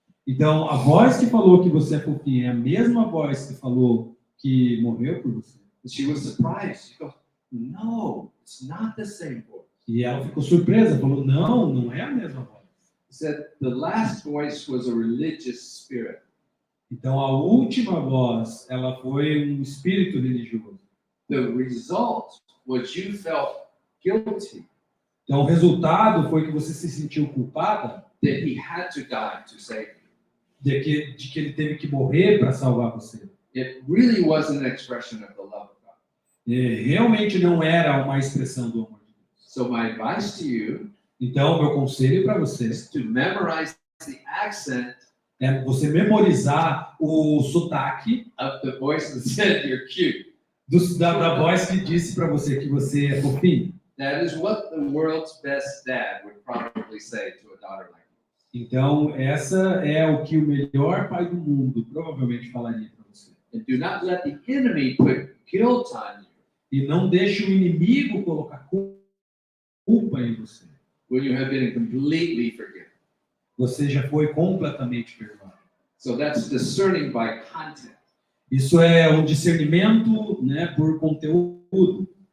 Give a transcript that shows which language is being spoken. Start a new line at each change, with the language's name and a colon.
Portuguese: Então, a voz que falou que você é fofinha é a mesma voz que falou que morreu por você.
English: And she was surprised. She goes, no, it's not the same voice.
Portuguese: E ela ficou surpresa, falou, não é a mesma voz.
English: He said, the last voice was a religious spirit.
Portuguese: Então, a última voz, ela foi um espírito religioso.
English: The result was you felt guilty
Portuguese: Então, o resultado foi que você se sentiu culpada
English: that he had to die to save you.
Portuguese: de que ele teve que morrer para salvar você.
English: It really wasn't an expression of the love of God.
Portuguese: Realmente não era uma expressão do amor de Deus.
English: So my advice to you
Portuguese: Então, meu conselho para você
English: is to memorize the accent
Portuguese: é você memorizar o sotaque
English: of the voice that said you're cute.
Portuguese: da voz que disse para você que você é fofinho.
English: That is what the world's best dad would probably say to a daughter like you.
Portuguese: Então, essa é o que o melhor pai do mundo provavelmente falaria para você.
English: And do not let the enemy put guilt on you
Portuguese: E não deixe o inimigo colocar culpa em você.
English: when you have been completely forgiven.
Portuguese: Você já foi completamente perdoado.
English: So that's discerning by content.
Portuguese: Isso é um discernimento, né, por conteúdo.